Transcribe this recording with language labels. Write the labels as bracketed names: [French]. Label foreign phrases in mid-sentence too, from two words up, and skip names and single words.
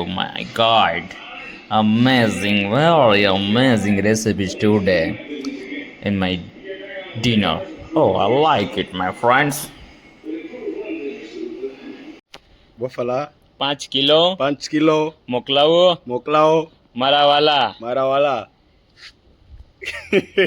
[English] My God, amazing, very amazing recipes today in my dinner. Oh, I like it, my friends. [Portuguese] Vou falar [Gujarati] 5 કિલો 5 કિલો મોકલાવો મોકલાવો મારા વાલા મારા વાલા